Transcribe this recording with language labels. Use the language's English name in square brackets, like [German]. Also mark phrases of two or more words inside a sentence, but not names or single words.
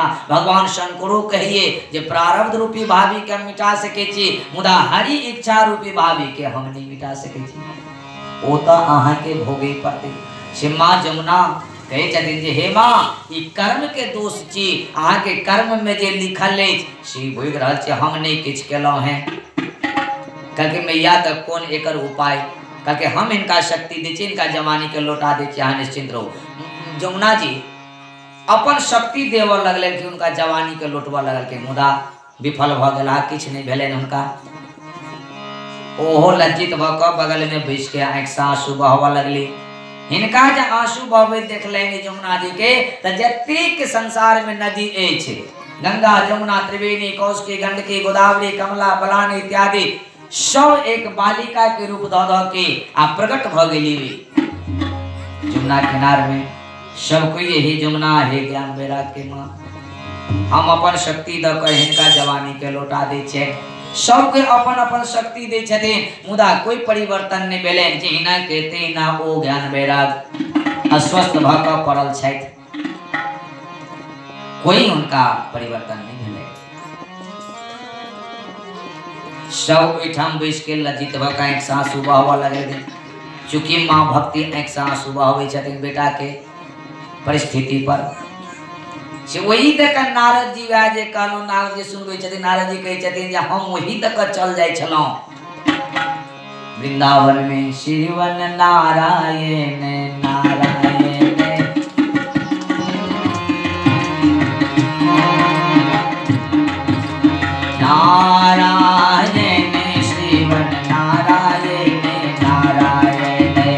[Maithili] भगवान शंकरो कहिए जे प्रारब्ध रूपी भावी के हम मिटा सके छी, मुदा हरि इच्छा रूपी भावी के हम नहीं मिटा सके छी। ओ तो अहाँ के भोगे पड़ते। से माँ जमुना कहे छथिन जे हे माँ ई कर्म के दोष छी, अहाँ के कर्म में जे लिखल अछि से भोग रहल छी, हम नहीं किछ केलहुँ हैं। कहके मैया तक कौन एकर उपाय, कहके हम इनका शक्ति दी छी, इनका जवानी के लौटा दी छी, अहाँ निश्चिंत रहो। जमुना जी अपन शक्ति देव लगल कि उनका जवानी के लौटवा लगल के, मुदा विफल भ गला, किछ नहीं भेलन हुनका। ओहो लज्जित भ क बगल में बैस के आँख से आंसू बहवा लगली। हिनका जे आंसू बहबैत देखलनि जमुना जी के, त जतेक संसार में नदी अछि, गंगा जमुना त्रिवेणी कौशिकी गंडकी गोदावरी कमला बलान इत्यादि सब एक बालिका के रूप द के आ प्रकट भ गेली जमुना किनार में। सब कोई यही जमुना हे ज्ञान वैराग के माँ, हम अपन शक्ति द कर हिनका जवानी के लौटा दै छै। सबके अपन अपन शक्ति दै छथिन, मुदा कोई परिवर्तन नहीं भेलनि। जहिना के तहिना ओ ज्ञान वैराग अस्वस्थ भ क पड़ल छथि, कोई उनका परिवर्तन नहीं भेलै। सब ओहिठाम बैस के लज्जित भ क आँख से आंसू बहबा लगल। चूँकि माँ भक्ति आँख से आंसू बहबै छथिन बेटा के परिस्थिति पर, से वही तक नारद जी वह जे कहलहुँ, नारद जी सुनबै छथिन, नारद जी कहै छथिन जे हम वही तक चल जाइ छलहुँ वृंदावन में। श्रीवन नारायण नारायण, नारायण श्रीवन नारायण नारायण,